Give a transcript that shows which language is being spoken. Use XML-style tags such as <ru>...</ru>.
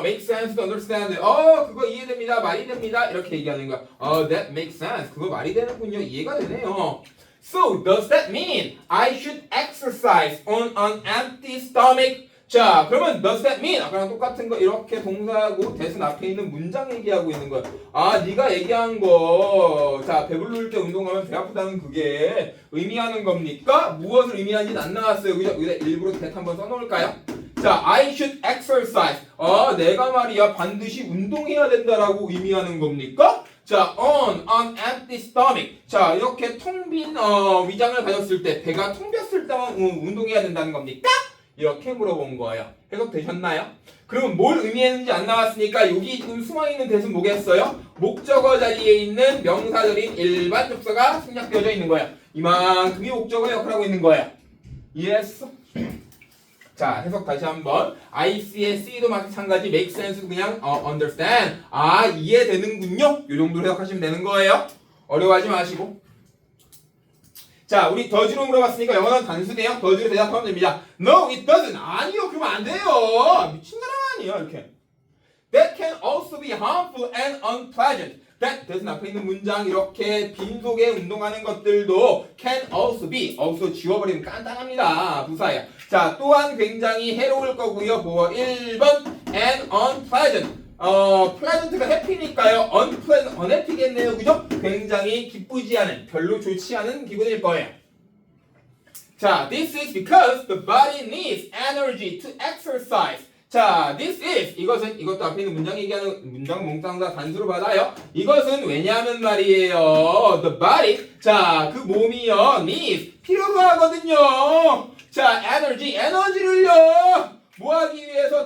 <en>Make sense to understand.</en> <ko>그거 이해됩니다. 말이 됩니다. 이렇게 얘기하는 거야.</ko> <en>That makes sense.</en> <ko>그거 말이 되는군요. 이해가 되네요.</ko> <en>So, does that mean I should exercise on an empty stomach?</en> <ko>자, 그러면</ko> <en>does that mean?</en> <ko>아까랑 똑같은 거 이렇게 동사하고 대신 앞에 있는 문장 얘기하고 있는 거야. 네가 얘기한 거. 자, 배부를 때 운동하면 배 아프다는 그게 의미하는 겁니까? 무엇을 의미하는지는 안 나왔어요. 그죠? 여기다 일부러 that 한번 써놓을까요? 자,</ko> <en>I should exercise.</en> <ko>내가 말이야 반드시 운동해야 된다라고 의미하는 겁니까?</ko> <en>자, on an empty stomach.</en> <ko>자, 이렇게 텅 빈 위장을 가졌을 때, 배가 텅 비었을 때만 운동해야 된다는 겁니까? 이렇게 물어본 거예요. 해석되셨나요? 그럼 뭘 의미했는지 안 나왔으니까 여기 지금 숨어있는 대신 뭐겠어요? 목적어 자리에 있는 명사절인 일반 접사가 생략되어져 있는 거예요. 이만큼이 목적어 역할을 하고 있는 거예요. 이해했어? 자, 해석 다시 한번. IC의 C도 마찬가지 make sense 그냥 understand. 아, 이해되는군요. 이 정도로 해석하시면 되는 거예요. 어려워하지 마시고. 자, 우리 does로 물어봤으니까 영어는 단수네요. does로 대답하면 됩니다.</ko> <en>No, it doesn't.</en> <ko>아니요, 그러면 안 돼요. 미친 사람 아니에요, 이렇게.</ko> <en>That can also be harmful and unpleasant.</en> <ko>That doesn't 앞에 있는 문장 이렇게 빈속에 운동하는 것들도</ko> <en>can also be.</en> <ko>also 지워버리면 간단합니다. 부사예요. 자, 또한 굉장히 해로울 거고요. 보어 1번 and unpleasant. pleasant가 happy니까요. unpleasant, unhappy겠네요. 그죠? 굉장히 기쁘지 않은, 별로 좋지 않은 기분일 거예요.</ko> <en>자, this is because the body needs energy to exercise.</en> <ko>자, this is, 이것도 앞에 있는 문장 얘기하는 문장 몽땅 다 단수로 받아요. 이것은 왜냐하면 말이에요. The body, 자, 그 몸이요, needs, 필요로 하거든요. 자, 에너지를요. 뭐 하기 위해서?</ko>